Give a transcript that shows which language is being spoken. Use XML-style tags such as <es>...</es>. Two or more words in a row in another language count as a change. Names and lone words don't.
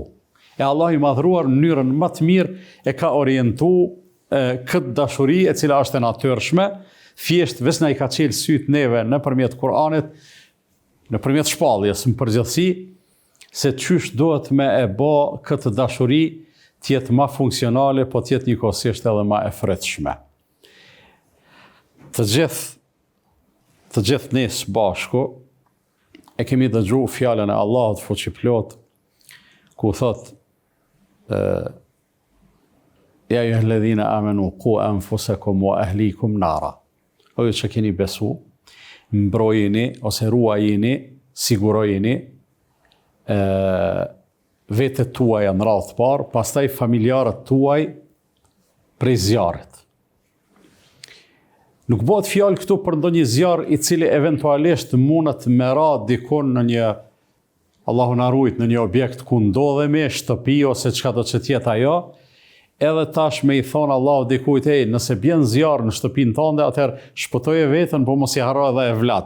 <sq>E Allah i madhruar në mënyrën më të mirë e ka orientu këtë dashuri e cila është e natyrshme, thjesht veç na i ka qelë syt neve nëpërmjet Kur'anit, nëpërmjet shpalljes në përgjithësi, se çysh duhet me e bë këtë dashuri të jetë më funksionale, po të jetë njëkohësisht edhe më e frytshme. Të gjithë ne së bashku e kemi dëgjuar fjalën e Allahut fuqiplot, ku thot</sq> <ar>يا أيها الذين آمنوا قوا أنفسكم وأهليكم نارا.</ar> <sq>O ju që keni besu, mbrojini ose ruajini, sigurojini vetët tuaja në radhë të parë, pastaj familjarët tuaj prej zjarrit. Nuk bëhet fjalë këtu për ndonjë zjarr i cili eventualisht mundet me ra dikon në një, Allahu na ruajt, në një objekt ku ndodhemi, shtëpi ose çka do të jetë ajo, edhe tash me i thonë Allahu dikujt, nëse bjen zjarr në shtëpinë tënde, atëherë shpëtoje veten, po mos i harro edhe e vlat.</sq>